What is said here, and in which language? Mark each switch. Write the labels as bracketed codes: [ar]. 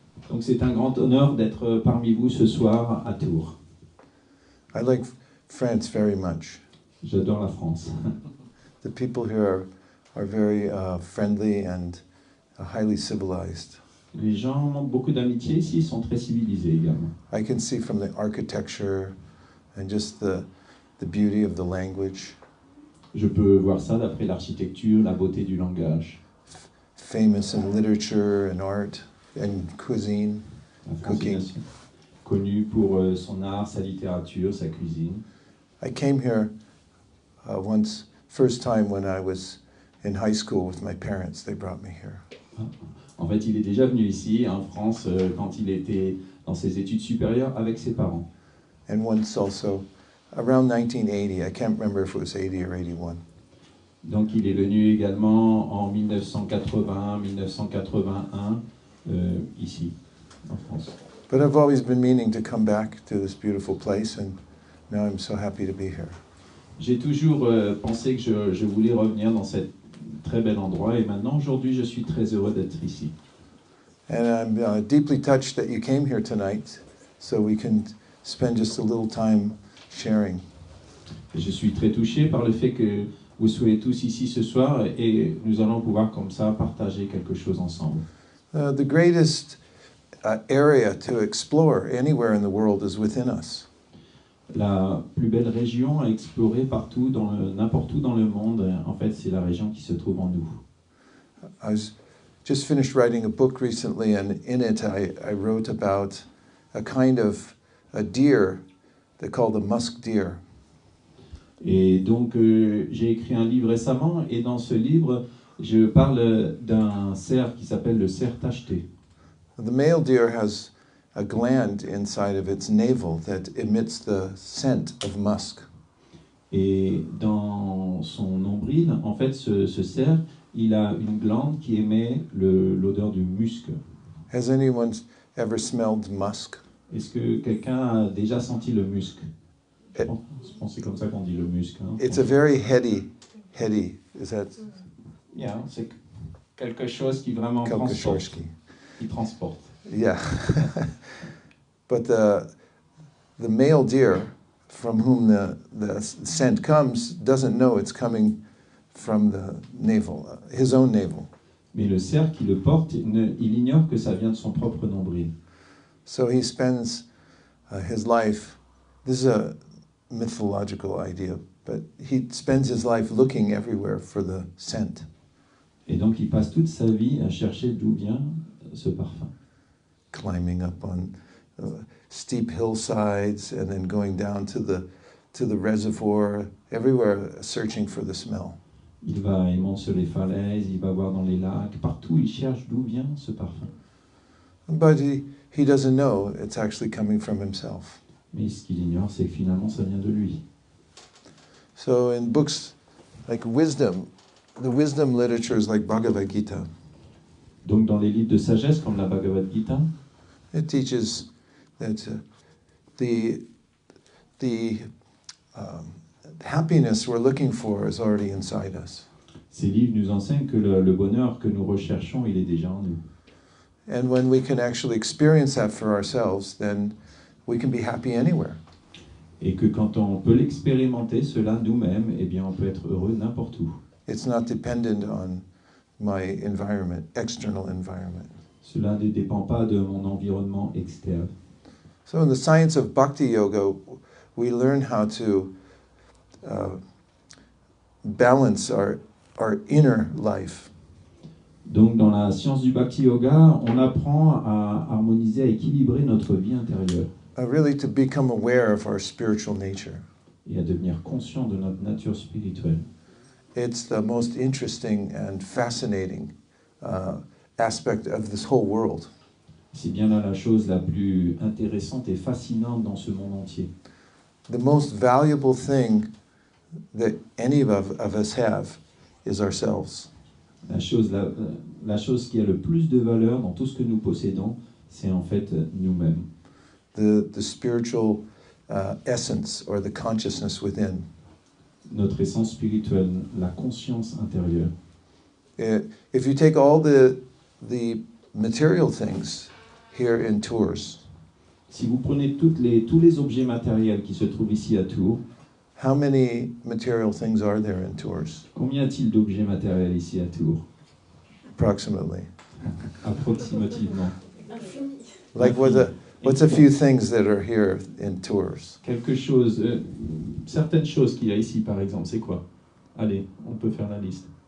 [fr] Donc c'est un grand honneur d'être parmi vous ce soir à Tours. [en] I like France very much. [fr] J'adore la France. [en] The people here are very friendly and highly civilized. [fr] Les gens ont beaucoup d'amitié ici, ils sont très civilisés également. [en] I can see from the architecture and just the beauty of the language. [fr] Je peux voir ça d'après l'architecture, la beauté du langage. [en] Famous in literature and art and cuisine, cooking. [fr] Connu pour son art, sa littérature, sa cuisine. [en] I came here once, first time when I was in high school with my parents. They brought me here. [fr] En fait, il est déjà venu ici, en France, quand il était dans ses études supérieures avec ses parents. [en] And once also, around 1980, I can't remember if it was 80 or 81. [fr] Donc il est venu également en 1980, 1981, ici, en France. [en] But I've always been meaning to come back to this beautiful place, and now I'm so happy to be here. [fr] J'ai toujours pensé que je voulais revenir dans cet très bel endroit, et maintenant, aujourd'hui, je suis très heureux d'être ici. [en] And I'm deeply touched that you came here tonight, so we can spend just a little time sharing. [fr] Et je suis très touché par le fait que vous soyez tous ici ce soir, et nous allons pouvoir comme ça partager quelque chose ensemble. [en] The greatest area to explore anywhere in the world is within us. [fr] La plus belle région à explorer partout, n'importe où dans le monde, en fait, c'est la région qui se trouve en nous. [en] I was just finished writing a book recently, and in it I wrote about a kind of a deer they call the musk deer. [fr] Et donc, j'ai écrit un livre récemment, et dans ce livre, je parle d'un cerf qui s'appelle le cerf tacheté. [en] The male deer has a gland inside of its navel that emits the scent of musk. [fr] Et dans son nombril, en fait, ce cerf, il a une glande qui émet l'odeur du musc. [en] Has anyone ever smelled musk? [fr] Est-ce que quelqu'un a déjà senti le musc? Je pense c'est comme ça qu'on dit le musc. Hein, [en] it's a very heady, is that? [fr] Yeah, c'est quelque chose qui vraiment transporte. Qui transporte. Yeah. [en] But the male deer from whom the scent comes doesn't know it's coming from the navel, his own navel. [fr] Mais le cerf qui le porte, il ignore que ça vient de son propre nombril. [en] So he spends his life, this is a mythological idea, but he spends his life looking everywhere for the scent. [fr] Et donc il passe toute sa vie à chercher d'où vient ce parfum. [en] Climbing up on steep hillsides and then going down to the reservoir, everywhere searching for the smell. [fr] Il monte sur les falaises, il va voir dans les lacs, partout il cherche d'où vient ce parfum. [en] But he doesn't know it's actually coming from himself. [fr] Mais ce qu'il ignore, c'est que finalement ça vient de lui. [en] So in books like wisdom, the wisdom literature is like Bhagavad Gita. [fr] Donc dans les livres de sagesse comme la Bhagavad Gita, [en] it teaches that the happiness we're looking for is already inside us. [fr] Ces livres nous enseignent que le bonheur que nous recherchons, il est déjà en nous. [en] And when we can actually experience that for ourselves, then we can be happy anywhere. [fr] Et que quand on peut l'expérimenter, cela nous-mêmes, eh bien on peut être heureux n'importe où. [en] It's not dependent on my environment, external environment. [fr] Cela ne dépend pas de mon environnement externe. [en] So in the science of Bhakti Yoga, we learn how to balance our inner life. [fr] Donc dans la science du Bhakti Yoga, on apprend à harmoniser, à équilibrer notre vie intérieure. [en] Really to become aware of our spiritual nature. [fr] Et à devenir conscient de notre nature spirituelle. [en] It's the most interesting and fascinating aspect of this whole world. [fr] C'est bien là la chose la plus intéressante et fascinante dans ce monde entier. [en] The most valuable thing that any of us have is ourselves. [fr] La chose qui a le plus de valeur dans tout ce que nous possédons, c'est en fait nous-mêmes. [en] The spiritual essence or the consciousness within. [fr] Notre essence spirituelle, la conscience intérieure. [en] If you take all the the material things here in Tours, [fr] Si vous prenez tous les objets matériels qui se trouvent ici à Tours, [en] how many material things are there in Tours, [fr] combien y a-t-il d'objets matériels ici à Tours? [en] approximately? [fr] Approximativement. [en] Like what's a few things that are here in Tours? [fr] Quelque chose, certaines choses qu'il y a ici par exemple, c'est quoi? Allez, on peut faire la liste.